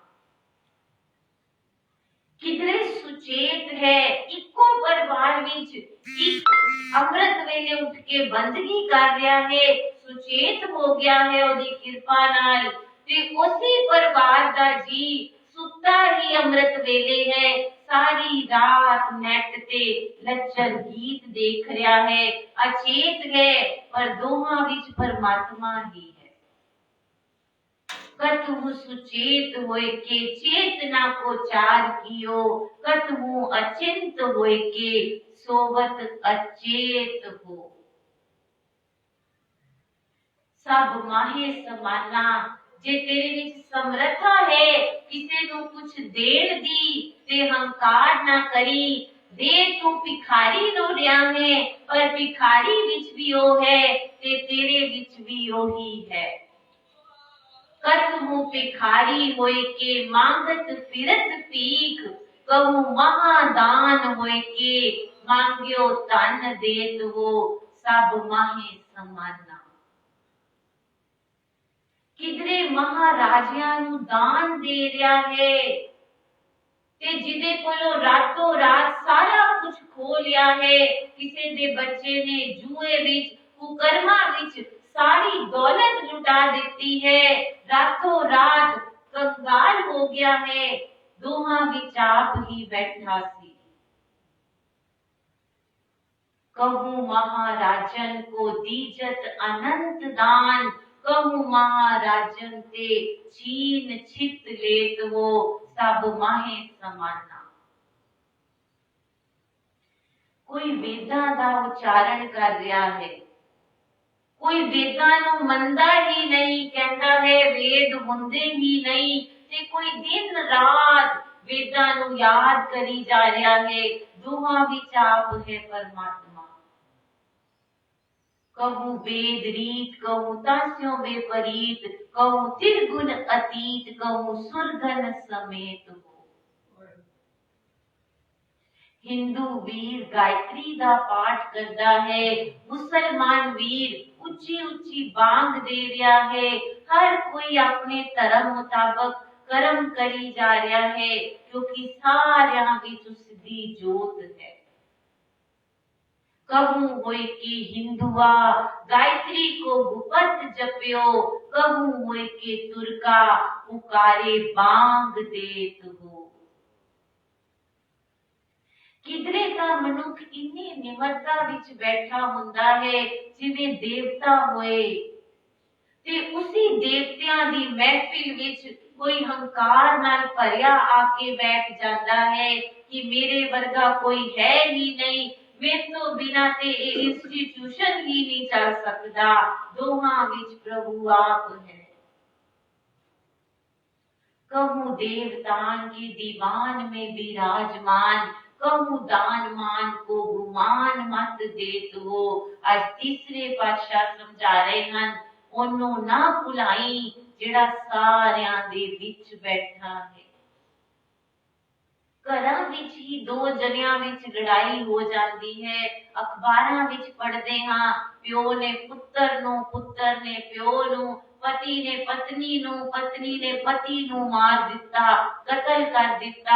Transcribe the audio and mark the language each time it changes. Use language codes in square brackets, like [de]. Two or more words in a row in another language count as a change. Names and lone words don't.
[pa] ਕਿਧਰੇ ਸੁਚੇਤ ਹੈ, ਇਕੋ ਪਰਿਵਾਰ ਵਿਚ ਇਕ ਅੰਮ੍ਰਿਤ ਵੇਲੇ ਉਠ ਕੇ ਬੰਦਗੀ ਕਰ ਰਿਹਾ ਹੈ, ਸੁਚੇਤ ਹੋ ਗਿਆ ਹੈ ਓਦੀ ਕਿਰਪਾ ਨਾਲ। ਤੇ ਉਸੀ ਪਰਿਵਾਰ ਦਾ ਜੀ ਸੁੱਤਾ ਹੀ ਅੰਮ੍ਰਿਤ ਵੇਲੇ ਹੈ, ਸਾਰੀ ਰਾਤ ਨੈੱਟ ਤੇ ਲੱਚਰ ਗੀਤ ਦੇਖ ਰਿਹਾ ਹੈ, ਅਚੇਤ ਹੈ, ਪਰ ਦੋਹਾਂ ਵਿਚ ਪਰਮਾਤਮਾ ਹੀ ਹੈ। [bra] कतहु सुचेत होए के चेतना को चार कियो, कतहु अचिंत होए के सोवत अचेत हो। सब माहे समाना। [pa] ਜੇ ਤੇਰੇ ਵਿਚ ਸਮਰੱਥਾ ਹੈ ਕਿਸੇ ਨੂੰ ਕੁਝ ਦੇਣ ਦੀ ਤੇ ਹੰਕਾਰ ਨਾ ਕਰੀ। ਦੇ ਤੂ ਭਿਖਾਰੀ ਨੋ ਰਿਆ ਹੈ, ਪਰ ਭਿਖਾਰੀ ਵਿਚ ਭੀ ਓ ਹੈ ਤੇ ਤੇਰੇ ਵਿਚ ਭੀ ਓਹੀ ਹੈ। [bra] कत हूँ भिखारी होए के मांगत फिरत भीख, कहूँ महादान होए के मांग्यो तन देत हो, सब माहे समाना। [pa] ਕਿਧਰੇ ਮਹਾਰਾਜਿਆਂ ਨੂੰ ਦਾਨ ਦੇ ਰਿਹਾ ਹੈ ਤੇ ਜਿਦੇ ਕੋਲੋਂ ਰਾਤੋਂ ਰਾਤ ਸਾਰਾ ਕੁਝ ਖੋ ਲਿਆ ਹੈ। ਕਿਸੀ ਦੇ ਬੱਚੇ ਨੇ ਜੂਏ ਵਿਚ ਕੁਕਰਮਾਂ ਵਿਚ ਸਾਰੀ ਦੌਲਤ ਲੁਟਾ ਦੇਤੀ ਹੈ, ਰਾਤੋਂ ਰਾਤ ਕੰਗਾਲ ਹੋ ਗਿਆ ਹੈ, ਦੋਹਾ ਵਿਚ ਆਪ ਹੀ ਬੈਠਾ ਸੀ। [bra] कहूँ महाराजन को दीजत अनंत दान, कहूँ महाराजन ते छीन छित लेत हो, सब माहे समाना। [pa] ਕੋਈ ਵੇਦਾਂ ਦਾ ਉਚਾਰਣ ਕਰ ਰਿਹਾ ਹੈ, ਕੋਈ ਵੇਦਾਂ ਨੂੰ ਮੰਨਦਾ ਹੀ ਨਹੀਂ, ਕਹਤਾ ਹੈ ਵੇਦ ਹੁੰਦੇ ਹੀ ਨਹੀਂ, ਤੇ ਕੋਈ ਦਿਨ ਰਾਤ ਵੇਦਾਂ ਨੂੰ ਯਾਦ ਕਰੀ ਜਾ ਰਿਹਾ ਹੈ, ਦੋਹਾਂ ਵਿਚ ਆਪ ਹੈ ਪਰਮਾਤਮਾ। [bra] कहूँ वेद रीत, कहूँ तास्यों विपरीत, कहूँ त्रिगुण अतीत, कहूँ सुरगन समेत हो। [pa] ਹਿੰਦੂ ਵੀਰ ਗਾਇਤ੍ਰੀ ਦਾ ਪਾਠ ਕਰਤਾ ਹੈ, ਮੁਸਲਮਾਨ ਵੀਰ ਊਂਚੀ ਊਂਚੀ ਬਾਂਗ ਦੇ ਰਿਹਾ ਹੈ, ਹਰ ਕੋਈ ਅਪਨੇ ਧਰਮ ਮੁਤਾਬਿਕ ਕਰਮ ਕਰੀ ਜਾ ਰਿਹਾ ਹੈ, ਕਿਉਂਕਿ ਸਾਰਿਆਂ ਵਿਚ ਉਸਦੀ ਜੋਤ ਹੈ। [bra] कहूँ होए के हिंदुआ गायत्री को गुपत जप्यो, कहूँ होए के तुर्का पुकारे बांग देत हो। [pa] ਕਿਧਰੇ ਕਾ ਮਨੁਖ ਇੰਨੀ ਨਿਮਰਤਾ ਵਿਚ ਬੈਠਾ ਹੁੰਦਾ ਹੈ ਜਿਵੇਂ ਦੇਵਤਾ ਹੋਏ, ਤੇ ਉਸੀ ਦੇਵਤਿਆਂ ਦੀ ਮਹਿਫ਼ਿਲ ਵਿਚ ਕੋਈ ਹੰਕਾਰ ਨਾਲ ਭਰਿਆ ਆਕੇ ਬੈਠ ਜਾਤਾ ਹੈ ਕਿ ਮੇਰੇ ਵਰਗਾ ਕੋਈ ਹੈ ਹੀ ਨਹੀਂ, ਮੇਰੇ ਤੋ ਬਿਨਾ ਤੇ ਇੰਸਟੀਟਿਊਸ਼ਨ ਹੀ ਨਹੀਂ ਚੱਲ ਸਕਤਾ, ਦੋਹਾਂ ਵਿਚ ਪ੍ਰਭੂ ਆਪ ਹੈ। [bra] कहूँ देवतान के दीवान में विराजमान, कहूँ दान मान को गुमान मत देत हो। [hi] आज तीसरे पातशाह समझा रहे हैं, [pa] ਓਨੂੰ ਨਾ ਭੁਲਾਈ ਜੇੜਾ ਸਾਰਿਆਂ ਦੇ ਵਿਚ ਬੈਠਾ ਹੈ। ਘਰਾਂ ਵਿਚ ਹੀ ਦੋ ਜਣਿਆਂ ਵਿਚ ਲੜਾਈ ਹੋ ਜਾਤੀ ਹੈ, ਅਖ਼ਬਾਰਾਂ ਵਿਚ ਪੜ੍ਹਦੇ ਹਾਂ, ਪਿਓ ਨੇ ਪੁੱਤਰ ਨੂੰ, ਪੁੱਤਰ ਨੇ ਪਿਓ ਨੂੰ, ਪਤੀ ਨੇ ਪਤਨੀ ਨੂੰ, ਪਤਨੀ ਨੇ ਪਤੀ ਨੂੰ ਮਾਰ ਦਿਤਾ, ਕਤਲ ਕਰ ਦਿਤਾ।